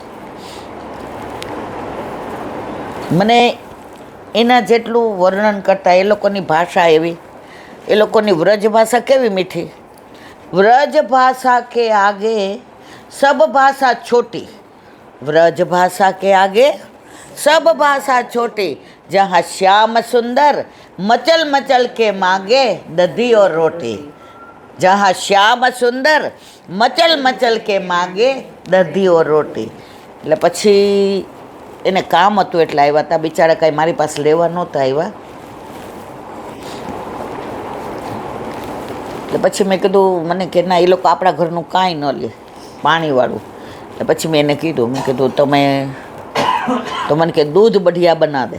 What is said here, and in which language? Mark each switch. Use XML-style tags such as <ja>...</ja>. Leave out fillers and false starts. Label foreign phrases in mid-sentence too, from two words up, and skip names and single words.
<gu>મને એના જેટલું વર્ણન કરતાં એ લોકોની ભાષા એવી, એ લોકોની વ્રજ ભાષા કેવી મીઠી.</gu> <hi>व्रज भाषा के आगे सब भाषा छोटी, व्रज भाषा के आगे सब भाषा छोटी. जहाँ श्याम सुंदर मचल मचल के मांगे दधी और रोटी. जहाँ श्याम सुंदर मचल मचल के मांगे दधी और रोटी.</hi> <gu>એટલે પછી એને કામ હતું એટલે આવ્યા હતા. બિચારા કાંઈ મારી પાસે લેવા નહોતા આવ્યા. એટલે પછી મેં કીધું, મને કે ના, એ લોકો આપણા ઘરનું કાંઈ ન લે, પાણીવાળું. એટલે પછી મેં એને કીધું, મેં કીધું તમે તો મને કે</gu> <hi>दूध बढ़िया बना दे.</hi>